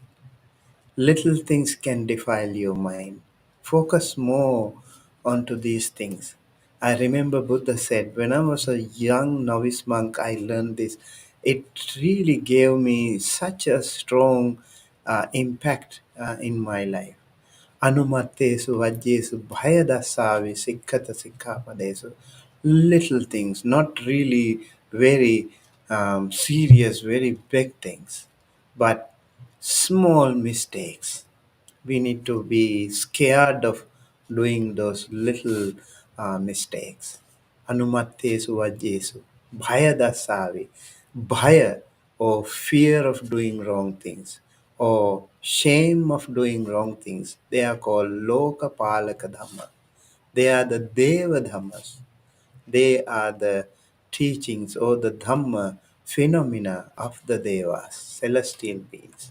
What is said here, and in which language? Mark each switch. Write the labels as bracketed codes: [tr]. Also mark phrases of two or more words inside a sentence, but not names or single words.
[en] Little things can defile your mind. Focus more onto these things. I remember Buddha said, when I was a young novice monk, I learned this. It really gave me such a strong impact in my life. [pi] Anumattesu vajjesu bhayadasavi sikkata sikkhapadesu. [en] Little things, not really very serious, very big things, but small mistakes. We need to be scared of doing those little mistakes. [pi] Anumattesu vajjesu bhayadasavi. [en] Bhaya, or fear of doing wrong things, or shame of doing wrong things, they are called 𝗀𝗂𝗶𝗸𝗲 Dhamma. They are the Deva Dhammas. They are the teachings or the Dhamma phenomena of the Devas, celestial beings.